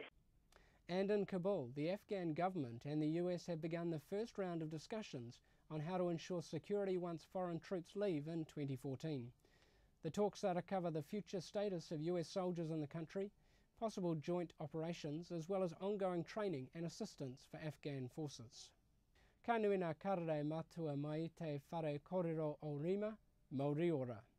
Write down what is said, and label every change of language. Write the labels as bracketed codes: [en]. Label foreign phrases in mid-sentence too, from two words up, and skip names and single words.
[en] And in Kabul, the Afghan government and the US have begun the first round of discussions on how to ensure security once foreign troops leave in 2014. The talks are to cover the future status of US soldiers in the country, possible joint operations, as well as ongoing training and assistance for Afghan forces. [mi] Ka nui ngā karere matua mai te whare kōrero o Rima, Mauri ora.